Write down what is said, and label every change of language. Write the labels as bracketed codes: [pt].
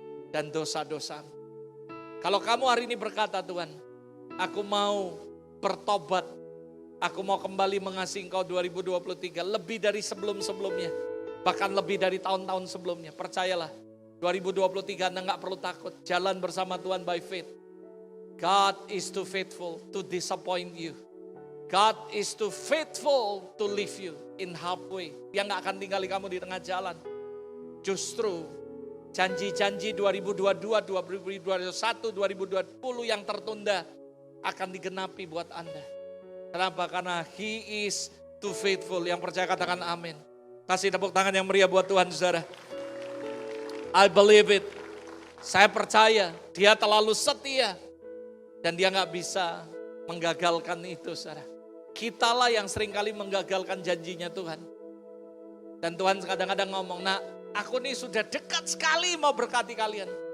[id] Dan dosa-dosamu. Kalau kamu hari ini berkata, Tuhan, aku mau bertobat, aku mau kembali mengasihi Engkau 2023, lebih dari sebelum-sebelumnya, bahkan lebih dari tahun-tahun sebelumnya. Percayalah, 2023 Anda gak perlu takut, jalan bersama Tuhan [en] by faith. God is too faithful to disappoint you. God is too faithful to leave you in halfway. [id] Dia gak akan tinggali kamu di tengah jalan. Justru janji-janji 2022, 2021, 2020 yang tertunda akan digenapi buat Anda. Kenapa? Karena [en] He is too faithful. [id] Yang percaya katakan amin. Kasih tepuk tangan yang meriah buat Tuhan, saudara. [en] I believe it. [id] Saya percaya Dia terlalu setia. Dan Dia gak bisa menggagalkan itu, saudara. Kitalah yang seringkali menggagalkan janjinya Tuhan. Dan Tuhan kadang-kadang ngomong, nah, aku nih sudah dekat sekali mau berkati kalian.